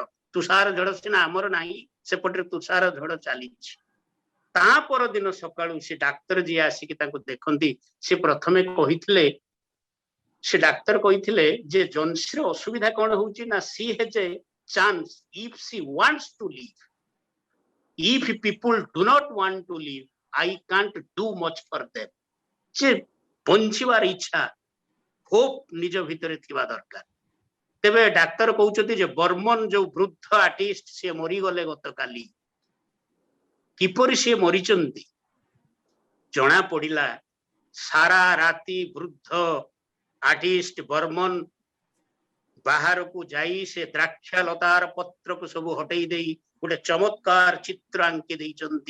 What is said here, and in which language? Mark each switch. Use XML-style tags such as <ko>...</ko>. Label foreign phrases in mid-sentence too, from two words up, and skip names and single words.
<or>ତୁଷାର ଝଡ ସିନା ଆମର ନାହିଁ, ସେପଟରେ ତୁଷାର ଝଡ ଚାଲିଛି। ତା ପରଦିନ ସକାଳୁ ସେ ଡାକ୍ତର ଯିଏ ଆସିକି ତାଙ୍କୁ ଦେଖନ୍ତି, ସେ ପ୍ରଥମେ କହିଥିଲେ, ସେ ଡାକ୍ତର କହିଥିଲେ ଯେ ଜନ୍ସିର ଅସୁବିଧା କଣ ହଉଛି ନା,</or> <en>she has a chance if she wants to live, if people do not want to live, I can't do much for them।</en> <or>ଯେ ବଞ୍ଚିବାର ଇଚ୍ଛା, ହୋପ ନିଜ ଭିତରେ ଥିବା ଦରକାର। ତେବେ ଡାକ୍ତର କହୁଛନ୍ତି ଯେ ବର୍ମନ ଯୋଉ ବୃଦ୍ଧ ଆର୍ଟିଷ୍ଟ ସିଏ ମରିଗଲେ ଗତକାଲି। କିପରି ସିଏ ମରିଛନ୍ତି ଜଣା ପଡିଲା। ସାରା ରାତି ବୃଦ୍ଧ ଆର୍ଟିଷ୍ଟ ବର୍ମନ ବାହାରକୁ ଯାଇ ସେ ଦ୍ରାକ୍ଷା ଲତାର ପତ୍ରକୁ ସବୁ ହଟେଇ ଦେଇ ଗୋଟେ ଚମତ୍କାର ଚିତ୍ର ଆଙ୍କି ଦେଇଛନ୍ତି।</or>